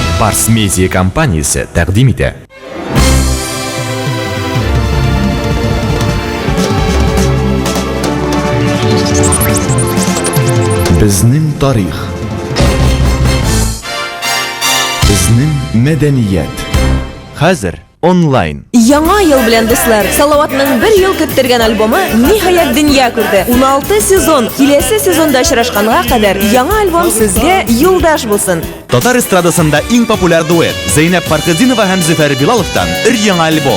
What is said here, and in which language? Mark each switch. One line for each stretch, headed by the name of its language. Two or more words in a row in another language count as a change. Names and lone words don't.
Uzbek: Mars Media kompaniyasi taqdim etadi. Bizning tarix, bizning madaniyat. Hozir onlayn.
Tatar: Яңа ел белән дуслар, Салаватның bir ел көттергән альбомы ниһаять дөнья күрде. 16 сезон, киләсе сезонда очрашканга кадәр яңа альбом сезгә юлдаш булсын. Татар эстрадасында иң популяр дуэт Зейнәп Паркыдинова һәм Зөфәр Билаловтан өр-яңа альбом.